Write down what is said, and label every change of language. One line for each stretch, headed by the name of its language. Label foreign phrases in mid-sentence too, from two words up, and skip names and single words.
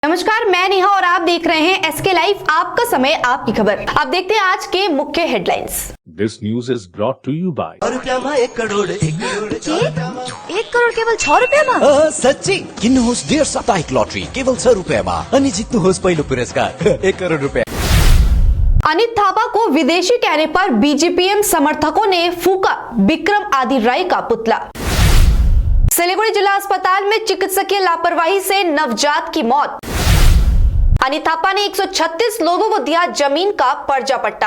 Hindi: नमस्कार, मैं नेहा और आप देख रहे हैं एसके लाइव, आपका समय आपकी खबर। अब देखते हैं आज के मुख्य हेडलाइंस।
English: This news is brought to you by
Hindi: 1 करोड़
Nepali: एक करोड़ केवल 6 रुपियाँमा? सच्ची किन्नुहोस् 1.5 साप्ताहिक लटरी केवल 6 रुपियाँमा अनि जित्नुहोस् पहिलो पुरस्कार 1 करोड़ रुपया।
Hindi: अनित थापा को विदेशी कहने पर बीजेपीएम समर्थकों ने फूका विक्रम आदि राय का पुतला। सिलीगुड़ी जिला अस्पताल में चिकित्सकीय लापरवाही से नवजात की मौत। अनित थापा ने 136 लोगों को दिया जमीन का पर्जा पट्टा।